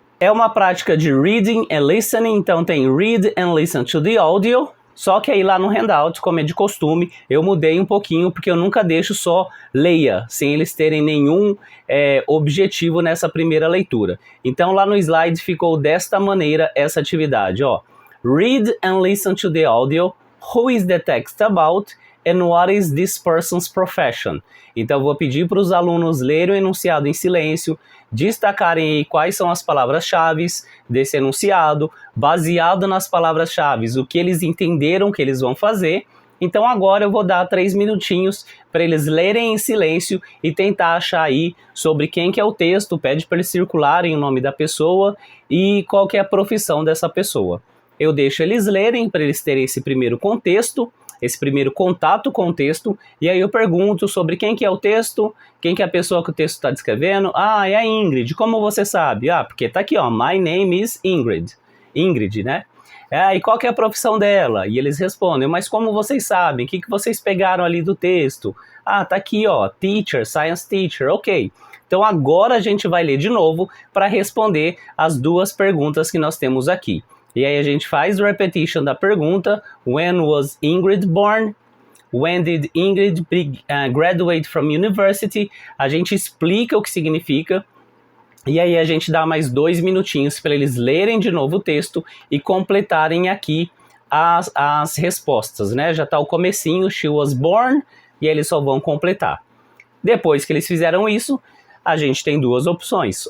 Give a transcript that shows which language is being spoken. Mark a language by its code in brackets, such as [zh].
[pt] É uma prática de [en] reading and listening, [pt] então tem [en] read and listen to the audio. [pt] Só que aí lá no handout, como é de costume, eu mudei um pouquinho, porque eu nunca deixo só leia, sem eles terem nenhum objetivo nessa primeira leitura. Então lá no slide ficou desta maneira essa atividade, ó. [en] Read and listen to the audio. Who is the text about? And what is this person's profession? [pt] Então, eu vou pedir para os alunos lerem o enunciado em silêncio, destacarem aí quais são as palavras-chave desse enunciado, baseado nas palavras-chave, o que eles entenderam que eles vão fazer. Então, agora eu vou dar 3 minutinhos para eles lerem em silêncio e tentar achar aí sobre quem que é o texto, pede para eles circularem o nome da pessoa e qual que é a profissão dessa pessoa. Eu deixo eles lerem para eles terem esse primeiro contexto, esse primeiro contato com o texto, e aí eu pergunto sobre quem que é o texto, quem que é a pessoa que o texto está descrevendo. Ah, é a Ingrid. Como você sabe? Ah, porque tá aqui, ó, [en] my name is Ingrid. [pt] Ingrid, né? E qual que é a profissão dela? E eles respondem, mas como vocês sabem? O que vocês pegaram ali do texto? Ah, tá aqui, ó, teacher, science teacher, ok. Então agora a gente vai ler de novo para responder as duas perguntas que nós temos aqui. E aí a gente faz o repetition da pergunta. [en] When was Ingrid born? When did Ingrid graduate from university? [pt] A gente explica o que significa. E aí a gente dá mais 2 minutinhos para eles lerem de novo o texto e completarem aqui as respostas, né? Já está o comecinho, [en] she was born, [pt] e aí eles só vão completar. Depois que eles fizeram isso, a gente tem duas opções.